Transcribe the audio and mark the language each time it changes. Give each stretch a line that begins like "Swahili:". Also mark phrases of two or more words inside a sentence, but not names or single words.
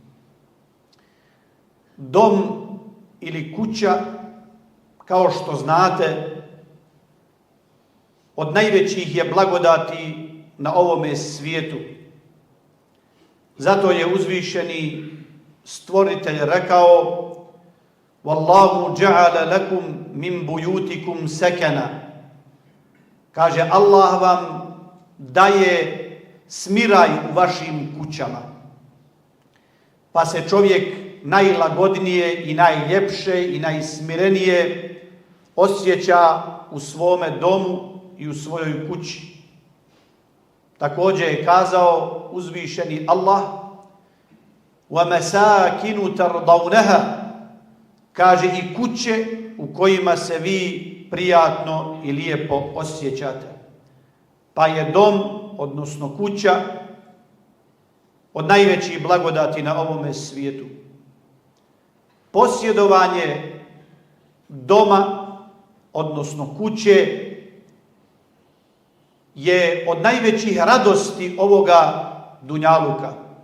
Bosnian: Dom ili kuća, kao što znate, od najvećih je blagodati na ovome svijetu. Zato je uzvišeni stvoritelj rekao:
Arabic: وَاللَّهُ جَعَلَ لَكُمْ مِنْ بُيُوتِكُمْ سَكَنًا.
Bosnian: Kaže, Allah vam daje smiraj u vašim kućama. Pa se čovjek najlagodnije i najljepše i najsmirenije osjeća u svome domu i u svojoj kući. Također je kazao uzvišeni Allah:
Arabic: وَمَسَاكِنُ تَرْضَوْنَهَا.
Bosnian: Kaže, i kuće u kojima se vi prijatno i lijepo osjećate. Pa je dom, odnosno kuća, od najvećih blagodati na ovome svijetu. Posjedovanje doma, odnosno kuće, je od najvećih radosti ovoga dunjaluka.